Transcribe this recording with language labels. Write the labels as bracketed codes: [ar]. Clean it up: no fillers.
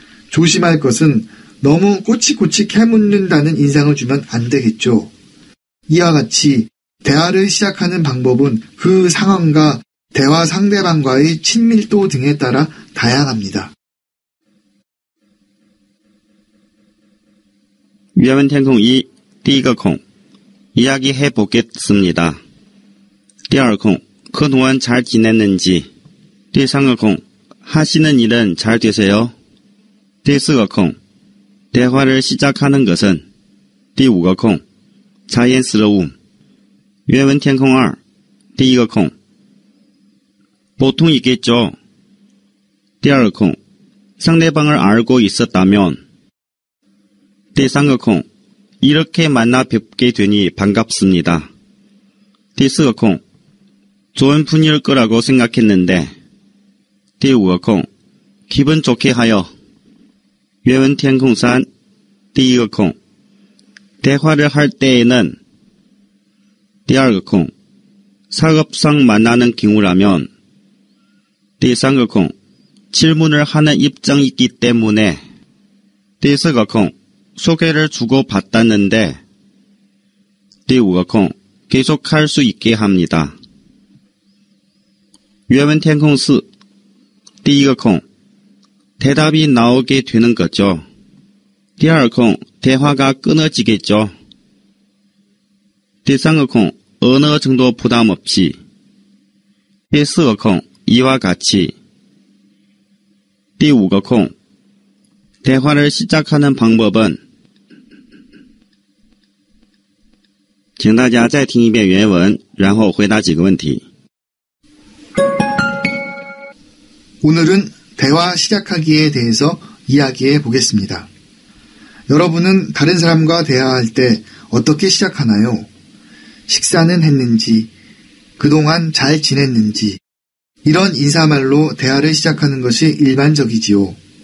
[ko] 조심할 것은 너무 꼬치꼬치 캐묻는다는 인상을 주면 안 되겠죠. 이와 같이 대화를 시작하는 방법은 그 상황과 대화 상대방과의 친밀도 등에 따라 다양합니다. [zh] 原文填空一，第一个空， [ko] 이야기해 보겠습니다. [zh] 第二空, [ko] 그동안 잘 지냈는지. [zh] 第三个空, [ko] 하시는 일은 잘 되세요? [zh] 第四个空, [ko] 대화를 시작하는 것은. [zh] 第五个空, [ko] 자연스러움. [zh] 原文填空二，第一个空, [ko] 보통 있겠죠. [zh] 第二个空, [ko] 상대방을 알고 있었다면. [zh] 第三个空, [ko] 이렇게 만나 뵙게 되니 반갑습니다. [zh] 第四个空, [ko] 좋은 분일 거라고 생각했는데. [zh] 第五个空, [ko] 기분 좋게 하여. [zh] 原文填空三，第一个空, [ko] 대화를 할 때에는. [zh] 第二个空, [ko] 사업상 만나는 경우라면. [zh] 第三个空, [ko] 질문을 하는 입장이기 때문에. [zh] 第四个空, [ko] 소개를 주고받았는데. [zh] 第五个空, [ko] 계속할 수 있게 합니다. [zh] 原文填空四，第一个空, [ko] 대답이 나오게 되는 거죠. [zh] 第二空, [ko] 대화가 끊어지겠죠. [zh] 第三个空, [ko] 어느 정도 부담 없이. [zh] 第四个空, [ko] 이와 같이. [zh] 第五个空, [ko] 대화를 시작하는 방법은. [zh] 请大家再听一遍原文，然后回答几个问题。 [ko] 오늘은 대화 시작하기에 대해서 이야기해 보겠습니다. 여러분은 다른 사람과 대화할 때 어떻게 시작하나요? 식사는 했는지, 그동안 잘 지냈는지, 이런 인사말로 대화를 시작하는 것이 일반적이지요.